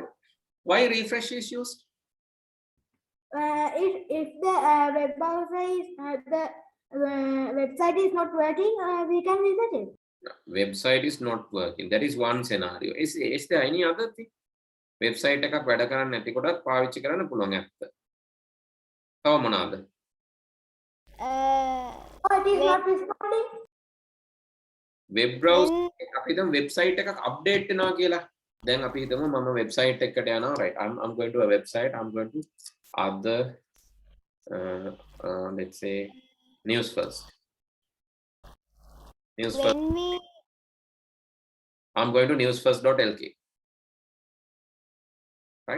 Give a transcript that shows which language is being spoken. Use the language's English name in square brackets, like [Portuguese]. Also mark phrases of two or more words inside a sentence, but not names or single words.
[English] Why refresh is used? If the web browser is the website is not working, we can reset it. Website is not working. That is one scenario. Is there any other thing? [Sinhala] Website එකක් වැඩ කරන්නේ නැති කොටත් පාවිච්චි කරන්න පුළුවන් ඇත්ත. තව මොනවාද? [English] It is not responding. Web browser [Sinhala] අපි දැන් website එකක් update වෙනවා කියලා. දැන් අපි හිතමු මම website එකකට යනවා, [English] right? I'm going to a website. I'm going to other let's say news first. News first. I'm going to newsfirst.lk. Right?